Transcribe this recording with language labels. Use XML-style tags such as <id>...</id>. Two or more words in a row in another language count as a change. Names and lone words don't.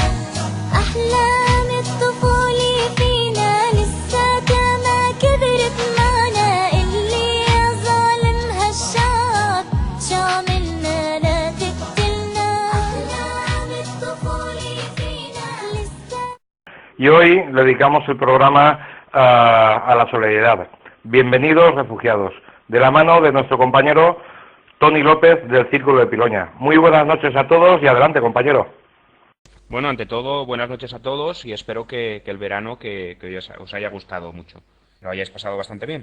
<ar>أحلام الطفولة فينا لساتها ما كبرت معنا اللي يا ظالم هالشعب شو عملنا لا تقتلنا أحلام الطفولة فينا لساتها.</ar> <es>Y hoy le dedicamos el programa a la solidaridad. Bienvenidos refugiados, de la mano de nuestro compañero Tony López del Círculo de Piloña. Muy buenas noches a todos y adelante, compañero. Bueno, ante todo, buenas noches a todos y espero que el verano que hoy os haya gustado mucho, que lo hayáis pasado bastante bien.</es>